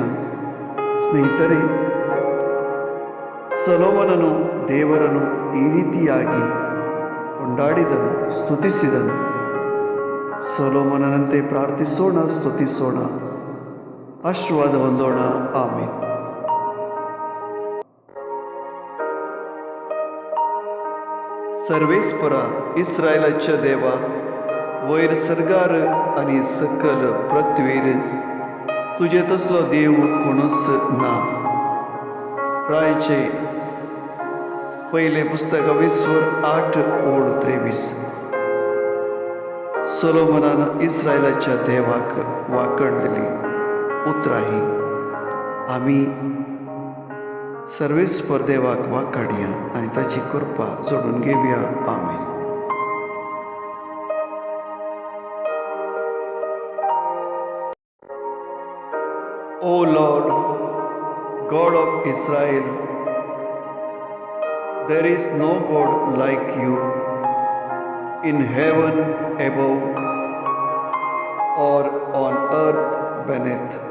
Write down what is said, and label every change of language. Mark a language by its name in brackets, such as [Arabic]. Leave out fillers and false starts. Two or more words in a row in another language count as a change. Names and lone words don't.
[Kannada] ಸ್ನೇಹಿತರೆ, ಸೊಲೊಮೋನನು ದೇವರನ್ನು ಈ ರೀತಿಯಾಗಿ ಕೊಂಡಾಡಿದನು, ಸ್ತುತಿಸಿದನು. ಸೊಲೊಮೋನನಂತೆ ಪ್ರಾರ್ಥಿಸೋಣ, ಸ್ತುತಿಸೋಣ, ಆಶೀರ್ವಾದ ಹೊಂದೋಣ. ಆಮೆನ್. [Konkani] सर्वेश्वर इस्रायलाच्या देवा, वयर सरगार आणि सकल पृथ्वीर तुझे तसलो देव कोणूच ना. रायचे पहिले पुस्तक 20:8-23. सोलोमोनानं इस्रायलाच्या देवाक वाकणलेली उतराही आम्ही सर्वेश्वर देवाक वाखाणया आणि ताची कृपा जोडून घेऊया. आमेन. [English] O Lord, God of Israel, there is no God like you in heaven above or on earth beneath.